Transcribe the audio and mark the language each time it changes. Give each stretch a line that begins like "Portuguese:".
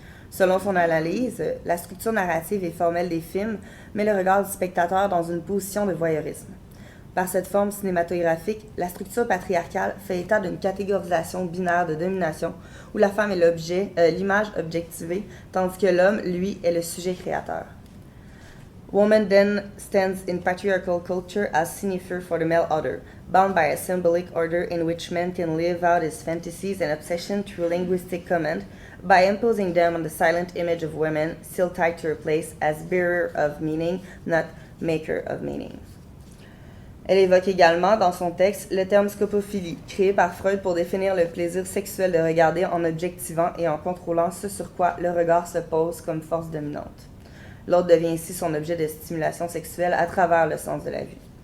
French: Selon son analyse, la structure narrative et formelle des films met le regard du spectateur dans une position de voyeurisme. Par cette forme cinématographique, la structure patriarcale fait état d'une catégorisation binaire de domination où la femme est l'objet, l'image objectivée, tandis que l'homme, lui, est le sujet créateur.
English: Woman then stands in patriarchal culture as signifier for the male other, bound by a symbolic order in which man can live out his fantasies and obsession through linguistic command, by imposing them on the silent image of women, still tied to her place as bearer of meaning, not maker of meaning.
French: Elle évoque également dans son texte le terme scopophilie, créé par Freud pour définir le plaisir sexuel de regarder en objectivant et en contrôlant ce sur quoi le regard se pose comme force dominante. L'autre devient ainsi son objet de stimulation sexuelle à travers le sens de la vue.